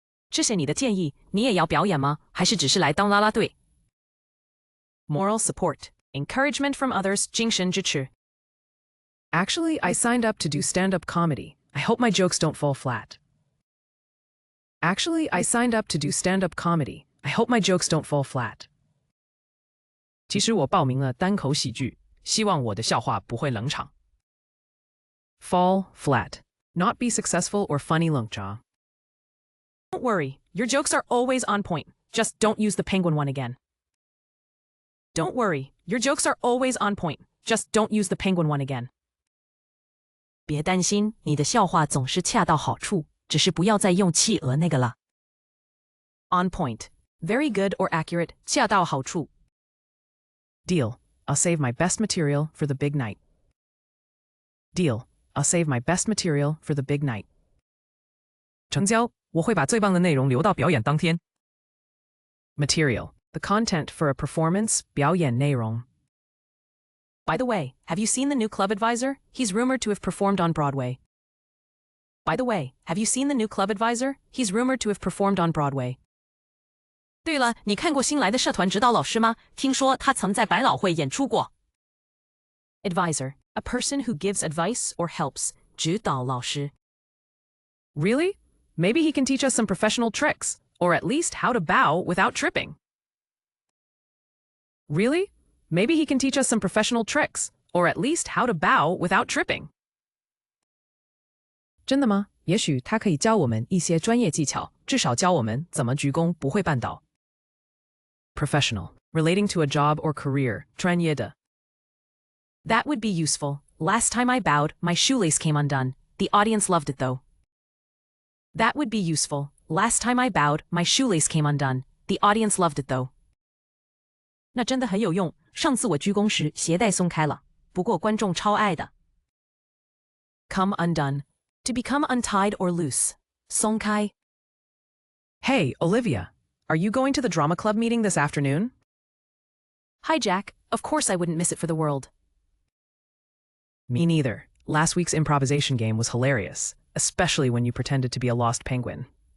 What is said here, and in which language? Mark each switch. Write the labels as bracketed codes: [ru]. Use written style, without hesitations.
[zh] 谢谢你的建议，你也要表演吗？还是只是来当啦啦队？ [en] Moral support, encouragement from others, [zh] 精神支持。 [en] Actually, I signed up to do stand-up comedy. I hope my jokes don't fall flat. Actually, I signed up to do stand-up comedy. I hope my jokes don't fall flat. [zh] 其实我报名了单口喜剧，希望我的笑话不会冷场。 [en] Fall flat. Not be successful or funny [zh] 冷场。 [en] Don't worry, your jokes are always on point. Just don't use the penguin one again. Don't worry, your jokes are always on point. Just don't use the penguin one again. [zh] 别担心，你的笑话总是恰到好处，只是不要再用企鹅那个了。 [en] On point. Very good or accurate. [zh] 恰到好处。 [en] Deal. I'll save my best material for the big night. Deal. I'll save my best material for the big night. [zh] 成交，我会把最棒的内容留到表演当天。 [en] Material. The content for a performance, [zh] 表演内容。 [en] By the way, have you seen the new club advisor? He's rumored to have performed on Broadway. By the way, have you seen the new club advisor? He's rumored to have performed on Broadway. [zh] 对了，你看过新来的社团指导老师吗？听说他曾在百老汇演出过。 [en] Advisor, a person who gives advice or helps. [zh] 指导老师。 [en] Really? Maybe he can teach us some professional tricks, or at least how to bow without tripping. Really? Maybe he can teach us some professional tricks, or at least how to bow without tripping. [zh] 真的吗？也许他可以教我们一些专业技巧，至少教我们怎么鞠躬不会绊倒。 [en] Professional. Relating to a job or career. [zh] 专业的。 [en] That would be useful. Last time I bowed, my shoelace came undone. The audience loved it though. That would be useful. Last time I bowed, my shoelace came undone. The audience loved it though. [zh] 那真的很有用。上次我鞠躬时鞋带松开了，不过观众超爱的。 [en] Come undone. To become untied or loose. [zh] 松开。 [en] Hey, Olivia. Are you going to the drama club meeting this afternoon? Hi, Jack. Of course I wouldn't miss it for the world. Me neither. Last week's improvisation game was hilarious, especially when you pretended to be a lost penguin.